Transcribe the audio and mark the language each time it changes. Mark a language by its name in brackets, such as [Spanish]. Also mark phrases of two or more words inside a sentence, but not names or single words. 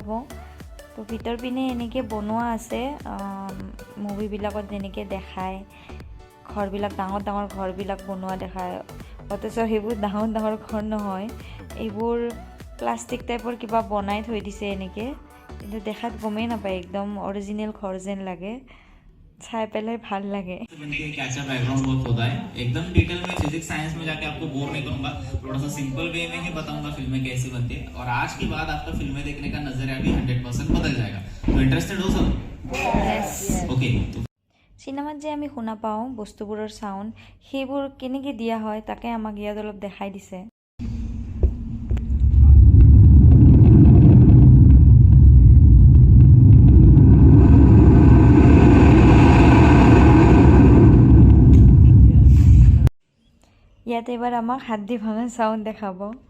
[Assamese] তো ভিতৰ পিনে এনেকৈ বনোৱা আছে, মুভিবিলাকত যেনেকৈ দেখায় ঘৰবিলাক, ডাঙৰ ডাঙৰ ঘৰবিলাক বনোৱা দেখায়, অথচ সেইবোৰ ডাঙৰ ডাঙৰ ঘৰ নহয়, এইবোৰ প্লাষ্টিক টাইপৰ কিবা বনাই থৈ দিছে এনেকৈ, কিন্তু দেখাত গমেই নাপায়, একদম অৰিজিনেল ঘৰ যেন লাগে। [Hindi] चाय पहले भाल लगे। कैसा [English] background work [Hindi] होता है, एकदम डिटेल में [English] physics science [Hindi] में जाके आपको बोर नहीं करूंगा, थोड़ा सा [English] simple way [Hindi] में ही बताऊंगा फिल्में कैसी बनती है, और आज के बाद आपका फिल्में देखने का नजरिया भी 100% बदल जाएगा। तो इंटरेस्टेड हो सब? यस। ओके। [Assamese] চিনেমাত যে আমি শুনা পাওঁ বস্তুবোৰৰ চাউণ্ড সেইবোৰ কেনেকৈ দিয়া হয় তাকে আমাক ইয়াত অলপ দেখাই দিছে। ইয়াত এবাৰ আমাক হাড্ডি ভাঙা চাউণ্ড দেখাব।